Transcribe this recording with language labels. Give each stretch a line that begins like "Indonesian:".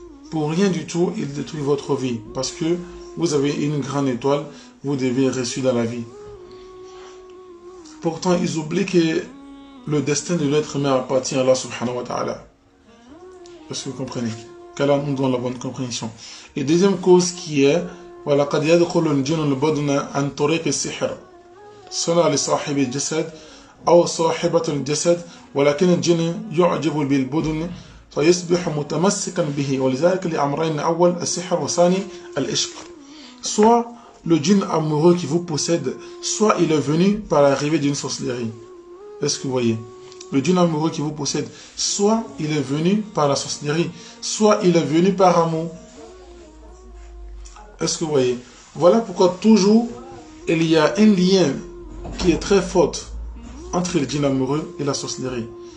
French: Pour rien du tout, ils détruisent votre vie. Parce que vous avez une grande étoile, vous devez réussir dans la vie. Pourtant, ils oublient que le destin de l'être humain appartient à Allah subhanahu wa ta'ala. Est-ce que vous comprenez? Qu'Allah nous donne la bonne compréhension. Et deuxième cause qui est, voilà,
Arabic: قد يدخل الجن البدن عن طريق السحر صنع لصاحب الجسد أو صاحبة الجسد ولكن الجن يعجب بالبدن فيصبح متمسكا به ولذلك لأمرين أول السحر وثاني العشق.
French: Soit le djinn amoureux qui vous possède, soit il est venu par l'arrivée d'une sorcellerie. Est-ce que vous voyez? Le djinn amoureux qui vous possède, soit il est venu par la sorcellerie, soit il est venu par amour. Est-ce que vous voyez? Voilà pourquoi toujours il y a un lien qui est très fort entre le djinn amoureux et la sorcellerie.